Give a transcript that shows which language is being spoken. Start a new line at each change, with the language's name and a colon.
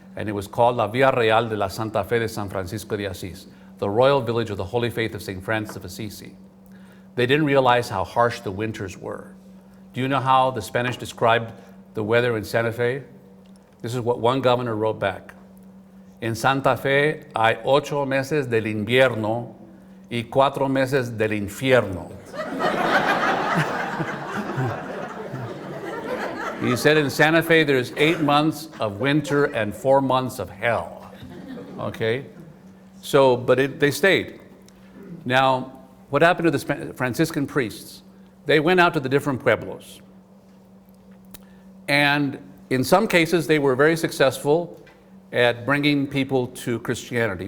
English: And it was called La Villa Real de la Santa Fe de San Francisco de Asís, the royal village of the Holy Faith of St. Francis of Assisi. They didn't realize how harsh the winters were. Do you know how the Spanish described the weather in Santa Fe? This is what one governor wrote back.
Spanish: En Santa Fe hay 8 meses del invierno y 4 meses del infierno.
English: He said in Santa Fe there's 8 months of winter and 4 months of hell. Okay? So, but they stayed. Now, what happened to the Franciscan priests? They went out to the different pueblos. And in some cases, they were very successful at bringing people to Christianity.